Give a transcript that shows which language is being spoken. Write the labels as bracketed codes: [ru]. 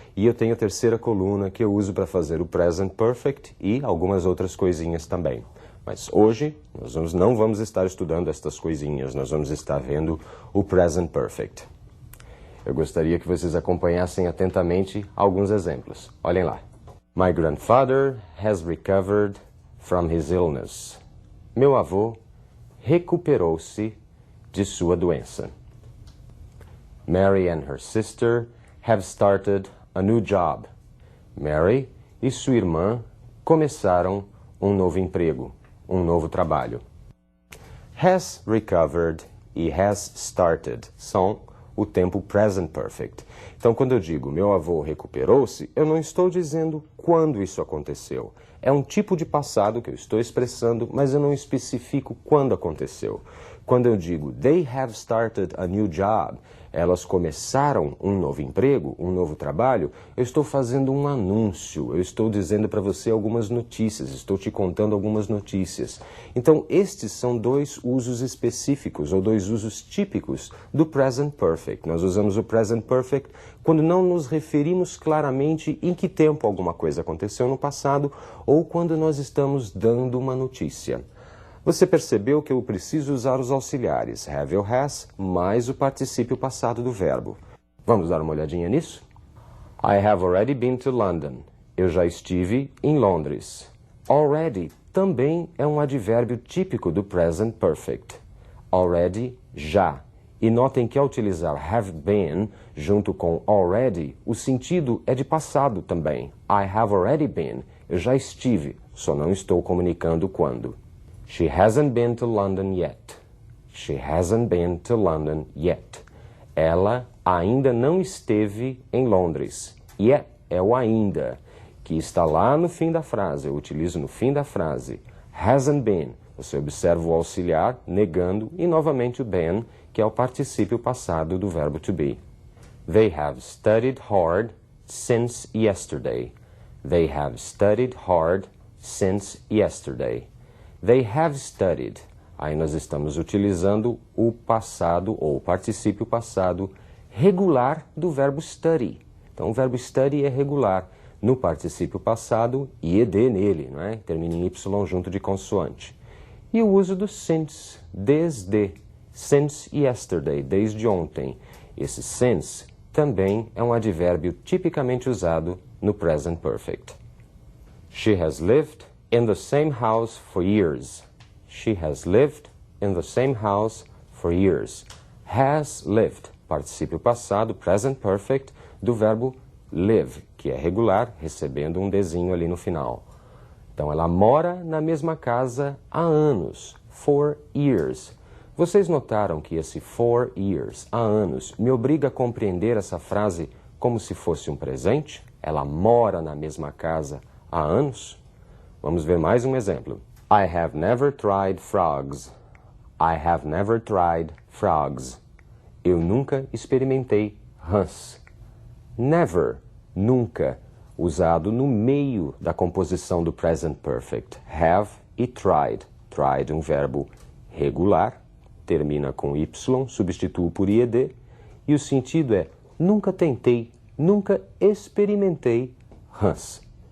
[pt] E eu tenho a terceira coluna que eu uso para fazer o present perfect e algumas outras coisinhas também. Mas hoje nós não vamos estar estudando estas coisinhas, nós vamos estar vendo o present perfect. Eu gostaria que vocês acompanhassem atentamente alguns exemplos. Olhem lá. [en] My grandfather has recovered from his illness. [pt] Meu avô recuperou-se de sua doença. [en] Mary and her sister have started a new job. [pt] Mary e sua irmã começaram um novo emprego, um novo trabalho. Has recovered e has started são o tempo present perfect. Então, quando eu digo meu avô recuperou-se, eu não estou dizendo quando isso aconteceu. É um tipo de passado que eu estou expressando, mas eu não especifico quando aconteceu. Quando eu digo [en] they have started a new job, [pt] elas começaram um novo emprego, um novo trabalho, eu estou fazendo um anúncio, eu estou dizendo para você algumas notícias, estou te contando algumas notícias. Então, estes são dois usos específicos, ou dois usos típicos do present perfect. Nós usamos o present perfect quando não nos referimos claramente em que tempo alguma coisa aconteceu no passado, ou quando nós estamos dando uma notícia. Você percebeu que eu preciso usar os auxiliares have ou has mais o particípio passado do verbo. Vamos dar uma olhadinha nisso? [en] I have already been to London. [pt] Eu já estive em Londres. Already também é um advérbio típico do present perfect. Already, já. E notem que ao utilizar have been junto com already, o sentido é de passado também. [en] I have already been. [pt] Eu já estive, só não estou comunicando quando. [en] She hasn't been to London yet. She hasn't been to London yet. [pt] Ela ainda não esteve em Londres. Yet é o ainda, que está lá no fim da frase. Eu utilizo no fim da frase. Hasn't been. Você observa o auxiliar negando e novamente o been, que é o particípio passado do verbo to be. [en] They have studied hard since yesterday. They have studied hard since yesterday. They have studied. [pt] Aí nós estamos utilizando o passado ou o particípio passado regular do verbo study. Então o verbo study é regular no particípio passado e ed nele, não é? Termina em y junto de consoante. E o uso do since, desde, since yesterday, desde ontem. Esse since também é um advérbio tipicamente usado no present perfect. [en] She has lived in the same house for years. She has lived in the same house for years. [pt] Has lived, particípio passado, present perfect, do verbo live, que é regular, recebendo um desinho ali no final. Então, ela mora na mesma casa há anos, for years. Vocês notaram que esse for years, há anos, me obriga a compreender essa frase como se fosse um presente? Ela mora na mesma casa há anos? Vamos ver mais um exemplo. [en] I have never tried frogs. I have never tried frogs. [pt] Eu nunca experimentei rãs. Never, nunca, usado no meio da composição do present perfect. Have e tried. Tried, um verbo regular, termina com y, substituo por ied, e o sentido é nunca tentei, nunca experimentei rãs.